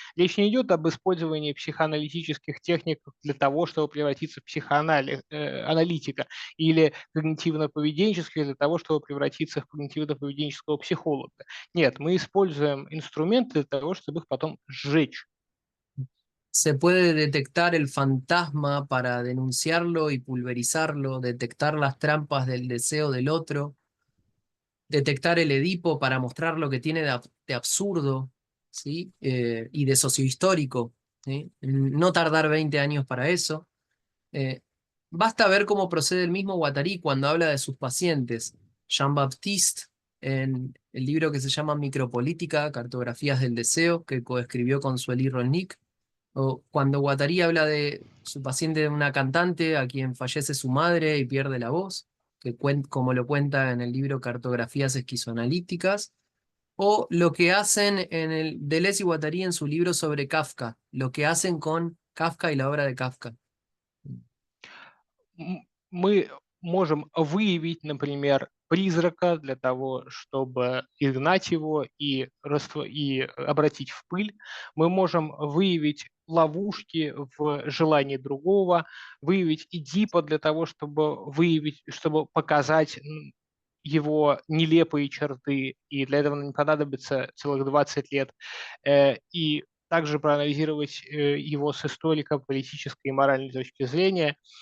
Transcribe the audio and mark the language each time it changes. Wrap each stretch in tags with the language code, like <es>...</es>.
<ru>Речь не идет об использовании психоаналитических техник для того, чтобы превратиться в психоаналитика, или когнитивно-поведенческих для того, чтобы превратиться в когнитивно-поведенческого психолога. Нет, мы используем инструменты для того, чтобы их потом сжечь.</ru> <es>Se puede detectar el fantasma para denunciarlo y pulverizarlo, detectar las trampas del deseo del otro, detectar el Edipo para mostrar lo que tiene de absurdo, ¿sí? Y de sociohistórico, ¿sí? No tardar 20 años para eso. Basta ver cómo procede el mismo Guattari cuando habla de sus pacientes. Jean-Baptiste, en el libro que se llama Micropolítica, Cartografías del Deseo, que coescribió con Sueli Rolnik, o cuando Guattari habla de su paciente, de una cantante a quien fallece su madre y pierde la voz, que como lo cuenta en el libro Cartografías Esquizoanalíticas, o lo que hacen en el Deleuze y Guattari en su libro sobre Kafka, lo que hacen con Kafka y la obra de Kafka.</es> <ru>Мы можем выявить, например, призрака для того, чтобы изгнать его и обратить в пыль. Мы можем выявить ловушки в желании другого, выявить Эдипа для того, чтобы показать его нелепые черты, и для этого не понадобится целых 20 лет, и также проанализировать его с историко-политической и моральной точки зрения.</ru>